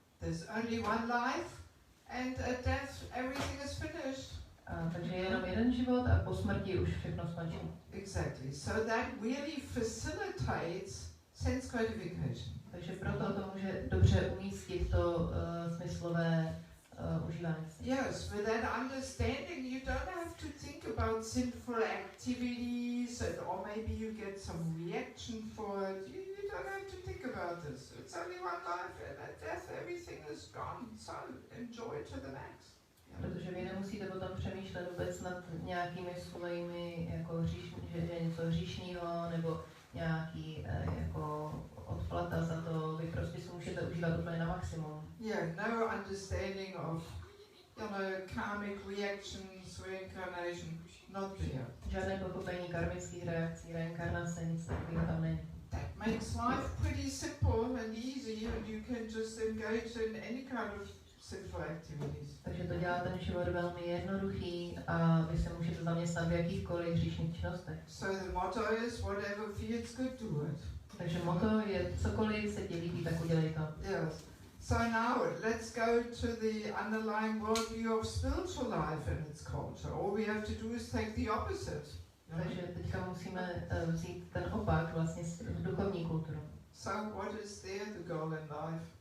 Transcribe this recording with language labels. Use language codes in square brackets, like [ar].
[en] There's only one life, and at death everything is finished. [cs] Takže je jenom jeden život a po smrti už všechno skončí. [en] Exactly. So that really facilitates sense gratification. [cs] Takže proto to může dobře umístit to smyslové užívání. [en] Yes, with that understanding, you don't have to think about sinful activities, or maybe you get some reaction for it. You don't have to think about this. It's only one life, and at death everything is gone. So enjoy to the max. [cs] Protože vy nemusíte potom přemýšlet vůbec nad nějakými svými jako že je něco hříšného nebo nějaký jako odplata za to. Vy prostě si můžete užívat úplně na maximum. [en] Yeah, no understanding of, karmic reactions, reincarnation, not there. [cs] Žádné pochopení karmických reakcí, reinkarnace, nic takového tam není. [en] That makes life pretty simple and easy, and you can just engage in any kind of sinful activities. [cs] Takže to dělá ten život velmi jednoduchý a vy se můžete zaměstnat v jakýchkoliv hříšných činnostech. [en] So the motto is whatever feels good, do it. [cs] Takže motto je cokoliv se ti líbí, tak udělej to. [en] Yes. So now let's go to the underlying worldview of spiritual life and its culture. All we have to do is take the opposite. [cs] Takže teďka musíme vzít ten opak vlastně v duchovní kulturu. [en] So what is there the goal in life?